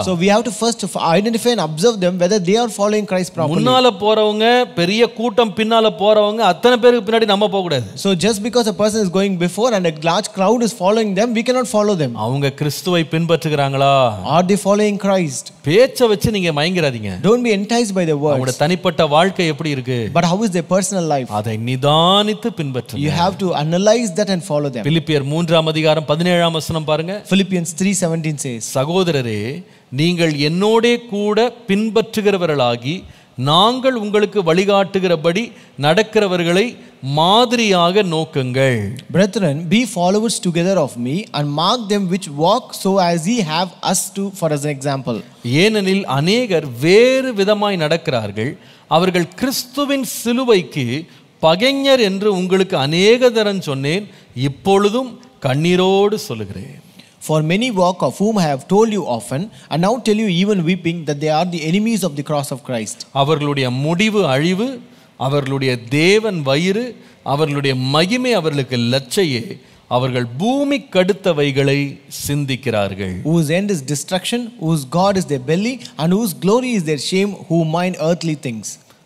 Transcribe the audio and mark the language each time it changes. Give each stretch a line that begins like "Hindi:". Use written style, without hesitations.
English: So we have to first identify and observe them whether they are following Christ properly.
Tamil: முன்னால போறவங்க, பெரிய கூட்டம் பின்னால போறவங்க, அத்தனை பேருக்கு பின்னாடி நம்ம போக கூடாது.
English: So just because a person is going before and a large crowd is following them, we cannot follow them.
Tamil: அவங்க கிறிஸ்துவை பின்பற்றுகிறாங்களா?
English: Are they following Christ?
Tamil: பேச்ச வச்சு நீங்க மயங்கிறாதீங்க.
English: Don't be enticed by the
Tamil: அவங்களோட
English: words.
Tamil: தனிப்பட்ட வாழ்க்கை எப்படி இருக்கு?
English: But how is their personal life?
Tamil: அதை நிதானித்து பின்பற்றுங்க.
English: You have to analyze that and follow them.
Tamil: பிலிப்பியர் 3ஆம் அதிகாரம் 17ஆம் வசனம் பாருங்க.
English: Philippians 3:17 says,
Tamil: சகோதரரே, நீங்கள் என்னோடே கூட பின்பற்றுகிறவர்களாகி நாங்கள் உங்களுக்கு வழிகாட்டுகிறபடி நடக்கிறவர்களை மாதிரியாக நோக்குங்கள்.
English: Brethren, be followers together of me and mark them which walk so as ye have us to for as an example.
Tamil: ஏனெனில் அநேகர் வேறு விதமாய் நடக்கிறார்கள், அவர்கள் கிறிஸ்துவின் சிலுவைக்கு பகைஞர் என்று உங்களுக்கு அநேக தரம் சொன்னேன், இப்பொழுதும் கண்ணீரோடு சொல்லுகிறேன்.
English: For many walk, of whom I have told you often, and now tell you even weeping, that they are the enemies of the cross of Christ.
Tamil: அவர்களுடைய முடிவு அழிவு, அவர்களுடைய தேவன் வயிறு, அவர்களுடைய மகிமை அவர்களுக்கு லட்சையே, அவர்கள் பூமி கடுத்தவைகளை சிந்திக்கிறார்கள்.
English: Whose end is destruction, whose God is their belly, and whose glory is their shame, who mind earthly things.